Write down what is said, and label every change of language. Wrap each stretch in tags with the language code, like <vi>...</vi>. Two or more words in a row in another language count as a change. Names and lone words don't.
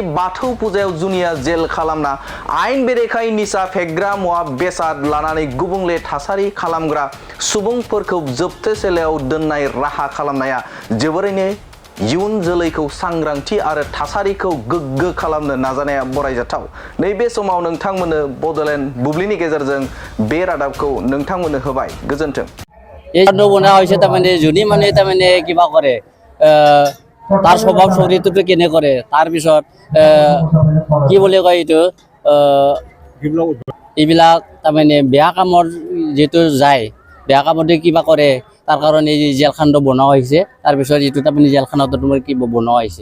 <brx>बाथौ फुजायाव जुनिया जेल खालामना आयेन बेरेखायै निसा फेग्रा मुवा बेसाद लानानै गुबुंले थासारि खालामग्रा सुबुंफोरखौ जोबथेसालियाव दोननाय राहा खालामनाया जोबोरैनो इयुन जोलैखौ सांग्रांथि आरो थासारिखौ गोग्गो खालामनो नाजानाया बरायजाथाव नैबे समाव नोंथांमोननो बडलेण्ड बुब्लिनि गेजेरजों बे रादाबखौ नोंथांमोननो होबाय गोजोन्थों</brx> <as>এই বনা হৈছে তাৰমানে যোনী মানুহে তাৰমানে কিবা কৰে তাৰ স্বভাৱ চৰিত্ৰটো কেনে কৰে তাৰপিছত কি বুলি কয় এইটো এইবিলাক তাৰমানে বেয়া কামৰ যেটো যায় বেয়া কামতে কিবা কৰে তাৰ কাৰণে এই জেলখানটো বনোৱা হৈছে তাৰপিছত এইটো তাৰমানে জেলখানটো তোমাৰ কি বনোৱা হৈছে</as>